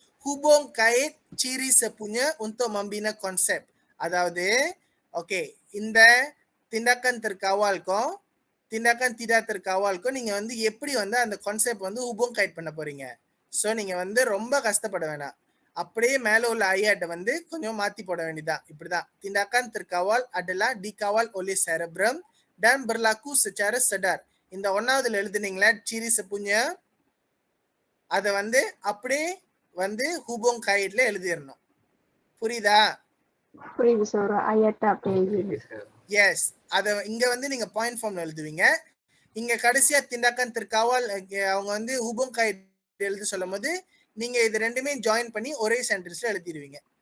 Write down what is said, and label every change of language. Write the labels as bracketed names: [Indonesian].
[Malay] Hubung kait ciri sepunya untuk membina konsep. [Tamil] அதாவது okay, இந்த tindakan terkawalக்கும் tindakan tidak terkawalக்கும் நீங்க வந்து எப்படி வந்து அந்த கான்செப்ட் வந்து hubung kait பண்ண போறீங்க. சோ நீங்க வந்து ரொம்ப கஷ்டப்பட வேணாம். அப்படியே மேல உள்ள ஐயாட்ட வந்து கொஞ்சம் மாத்தி போட வேண்டியதான். இப்படிதான். [Malay] Tindakan terkawal adalah dikawal oleh cerebrum dan berlaku secara sedar. [Tamil] இந்த ஒன்னாவதுல எழுதுனீங்களா ciri sepunya அத வந்து அப்படியே வந்து hubung kaitல எழுதிரணும். புரியுதா? புரியுது சார். ஐயாட்ட அப்படியே எழுதி. எஸ். அத இங்க வந்து நீங்க பாயிண்ட் ஃபார்ம்ல எழுதுவீங்க. இங்க கடைசியா tindakan terkawal அவங்க வந்து hubung kait எழுத சொல்லும்போது நீங்க இது ரெண்டுமே ஜாயின் பண்ணி ஒரே சென்டென்ஸ்ல எழுதிடுவீங்க.